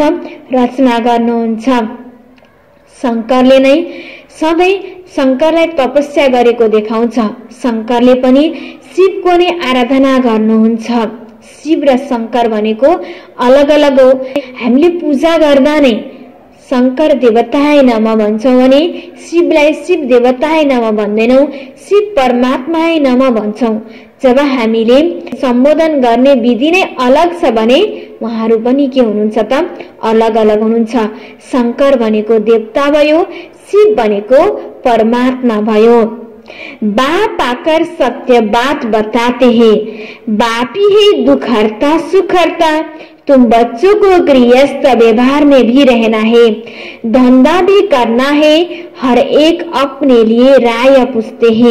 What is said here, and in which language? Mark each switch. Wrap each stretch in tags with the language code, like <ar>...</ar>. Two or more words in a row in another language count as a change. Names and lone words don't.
<ne>रचना गर्नुहुन्छ। शंकरले नै सधैँ शंकरलाई तपस्या गरेको देखाउँछ। शंकरले पनि शिवको नै आराधना गर्नुहुन्छ। शिव र शंकर भनेको अलग अलग हो। हामीले पूजा गर्दा नै</ne> <sa>शंकर देवताय नमः</sa> <ne>भन्छौं भने शिवलाई</ne> <sa>शिव देवताय नमः</sa> <ne>भन्दैनौं,</ne> <sa>शिव परमात्माय नमः</sa> <ne>भन्छौं। जब हामीले सम्बोधन गर्ने विधि नै अलग छ भने उहाँहरू पनि के हुनुहुन्छ त? अलग अलग हुनुहुन्छ। शंकर भनेको देवता भयो, शिव भनेको परमात्मा भयो।</ne> <hi>बाप आकर सत्य बात बताते हैं। बाप ही है दुखहर्ता सुखहर्ता। तुम बच्चों को गृहस्थ व्यवहार में भी रहना है, धंधा भी करना है। हर एक अपने लिए राय पूछते हैं।</hi>